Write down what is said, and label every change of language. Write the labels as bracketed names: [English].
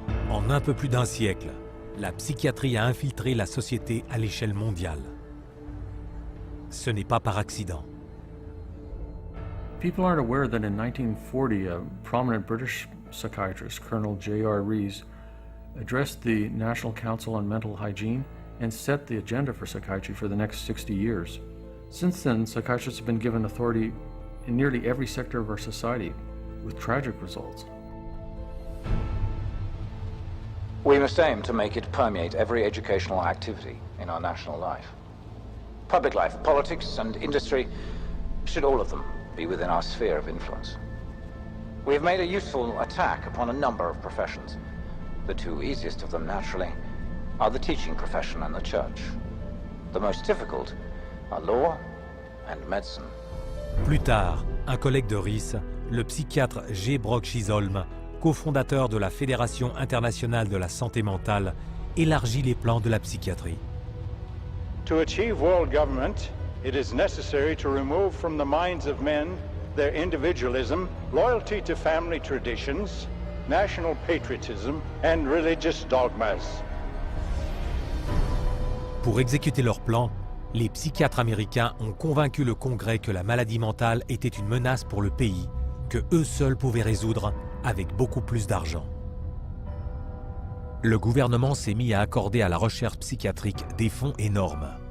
[French] En un peu plus d'un siècle, la psychiatrie a infiltré la société à l'échelle mondiale. Ce n'est pas par accident. [English] People aren't aware that in 1940, a prominent British psychiatrist, Colonel J.R. Rees, addressed the National Council on Mental Hygiene and set the agenda for psychiatry for the next 60 years. Since then, psychiatrists have been given authority in nearly every sector of our society, with tragic results. We must aim to make it permeate every educational activity in our national life. Public life, politics, and industry should all of them be within our sphere of influence. We have made a useful attack upon a number of professions. The 2 easiest of them, naturally, are the teaching profession and the church. The most difficult are law and medicine. [French] Plus tard, un collègue de Rees, le psychiatre G. Brock Chisholm, cofondateur de la Fédération internationale de la santé mentale, élargit les plans de la psychiatrie. [English] To achieve world government, it is necessary to remove from the minds of men their individualism, loyalty to family traditions, national patriotism, and religious dogmas. [French] Pour exécuter leur plan, les psychiatres américains ont convaincu le Congrès que la maladie mentale était une menace pour le pays, que eux seuls pouvaient résoudre avec beaucoup plus d'argent. Le gouvernement s'est mis à accorder à la recherche psychiatrique des fonds énormes.